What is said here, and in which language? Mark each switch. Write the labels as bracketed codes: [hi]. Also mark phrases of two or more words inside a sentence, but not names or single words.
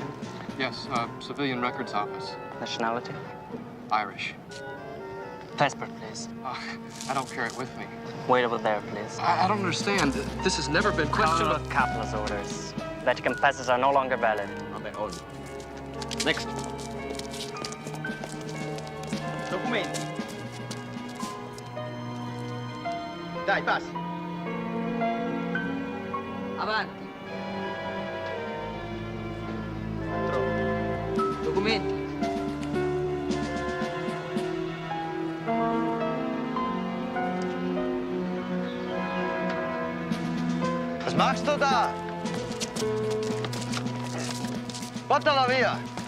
[en] Yes, civilian records office. Nationality? Irish. Passport, please. I don't carry it with me. Wait over there, please. I don't understand. This has never been Question of Capital's orders. Vatican passes are no longer valid. Next. [it] Documenti. Dai, passi. Avanti. Documenti. [de] Was machst du da? [it] Portala via.